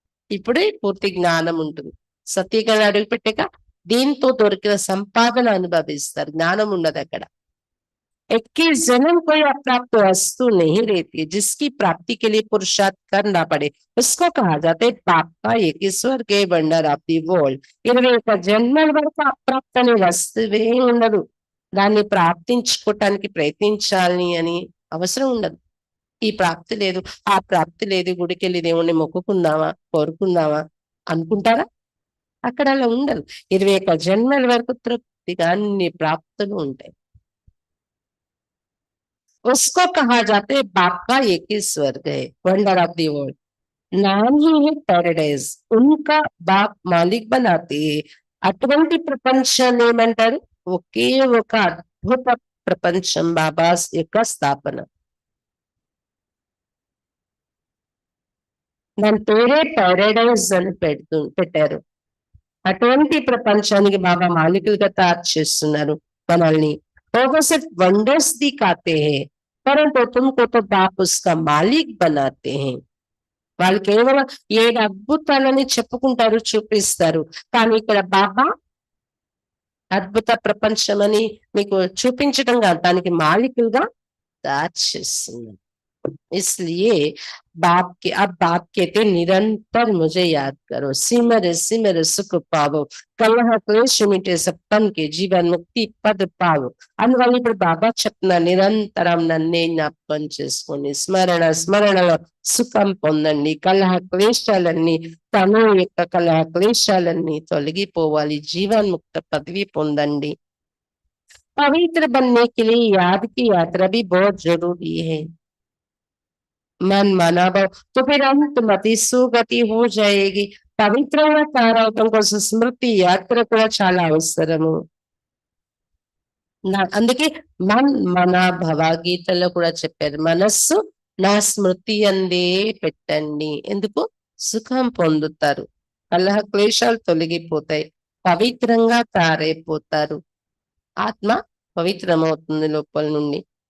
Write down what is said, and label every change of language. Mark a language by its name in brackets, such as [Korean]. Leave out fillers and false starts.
[Telugu] ఇప్పుడే పూర్తి జ్ఞానం ఉంటుంది. సత్యగణ అడుగు పెట్టాక దీంతో దొరికిన సంపాదన అనుభవిస్తారు, జ్ఞానం ఉండదు అక్కడ. [Hindi] 21 जन्म कोई अप्राप्त वस्तु नहीं रहती, जिसकी प्राप्ति के लिए पुरुषार्थ करना पड़े उसको कहा जाता है पाप का एक ईश्वर के [English] Wonder of the world. [Telugu] 21 జన్మల వరకు అప్రాప్త అనే వస్తువే ఉండదు, దాన్ని ప్రాప్తించుకోవటానికి ప్రయత్నించాలి అని అవసరం ఉండదు. ఈ ప్రాప్తి లేదు, ఆ ప్రాప్తి లేదు, గుడికి వెళ్ళి దేవుణ్ణి మొక్కుకుందామా కోరుకుందామా అనుకుంటారా? అక్కడ అలా ఉండదు. 21 జన్మల వరకు తృప్తిగా అన్ని ప్రాప్తులు ఉంటాయి. [Hindi] उसको कहा जाता है बाप का एक ही स्वर्ग है, [English] Wonder of the world. [Hindi] नाम ही है पैराडाइज, उनका बाप मालिक बनाते हैं. [Telugu] అటువంటి ప్రపంచాన్ని ఏమంటారు? ఒకే ఒక అద్భుత ప్రపంచం బాబా యొక్క స్థాపన. దాని పేరే ప్యారడైజ్ అని పెట్టారు. అటువంటి ప్రపంచానికి బాబా మాలికులుగా తయారు చేస్తున్నారు మనల్ని. [Hindi] वो सिर्फ वंडर्स दिखाते हैं परंतु तुमको तो बाप उसका मालिक बनाते हैं. [Telugu] వాళ్ళు కేవలం 7 అద్భుతాలని చెప్పుకుంటారు, చూపిస్తారు. కానీ ఇక్కడ బాబా అద్భుత ప్రపంచమని మీకు చూపించడం కాదు, దానికి మాలికులుగా తయారు చేస్తున్నారు. [Hindi] इसलिए बाप कहते निरंतर मुझे याद करो, सिमर सिमर सुख पावो, कलह क्लेश मिटे सब तन के जीवन मुक्ति पद पावो. [Telugu] అందువల్ల ఇప్పుడు బాబా చెప్తున్న నిరంతరం నన్నే జ్ఞాపకం చేసుకోండి, స్మరణ స్మరణలో సుఖం పొందండి, కలహ క్లేశాలన్నీ తను యొక్క కలహ క్లేశాలన్నీ తొలగిపోవాలి, జీవన్ముక్త పదవి పొందండి. [Hindi] पवित्र बनने के लिए याद की यात्रा भी बहुत जरूरी है. मन माना भाव तो फिर अंत मति सुगति हो जाएगी. [Telugu] పవిత్రంగా తయారవటం కోసం స్మృతి యాత్ర కూడా చాలా అవసరము. అందుకే మన భగవద్గీతలో కూడా చెప్పారు, మనస్సు నా స్మృతి అందే పెట్టండి. ఎందుకు? సుఖం పొందుతారు, కలహ క్లేశాలు తొలగిపోతాయి, పవిత్రంగా తయారైపోతారు, ఆత్మ పవిత్రమవుతుంది లోపల నుండి.